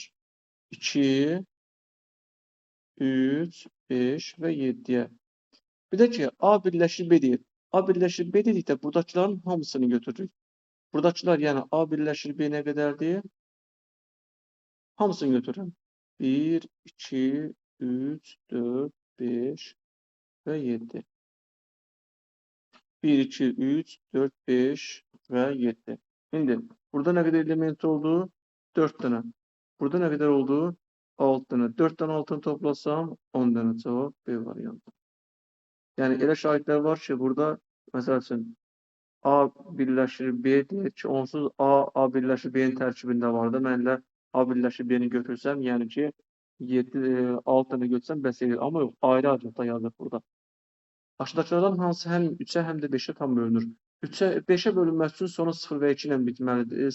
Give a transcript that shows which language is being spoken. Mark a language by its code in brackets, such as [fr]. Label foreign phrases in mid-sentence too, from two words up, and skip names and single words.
[az] 2, 3, 5 və 7'ye. Bir də ki, A birləşir B deyil. A birləşir B dedikdə buradakilərin hamısını götürürük. Buradakiler yani A birləşir B nə qədərdir? Hamısını götürürüm. 1, 2, 3, 4, 5 ve 7. 1, 2, 3, 4, 5 ve 7. [tr] Şimdi burada ne kadar element oldu? 4 tane. Burada ne kadar oldu? 6 tane. 4 tane 6'ını toplasam 10 tane cevap B variantı. [az] Yani elə şahitler var ki burada mesela için A birləşir B deyək ki, onsuz A birləşir B-nin tərkibində vardı. Mən elə A birləşir B-ni götürsəm, yəni ki 7, 6 tane götürsəm bəs edir. Amma yox, ayrı-ayrı da yazılır burada. Aşağıdakılardan hansı həm 3'ə, həm də 5'ə tam bölünür? 5'ə bölünməsi üçün sonu 0 və 2 ilə bitməlidir.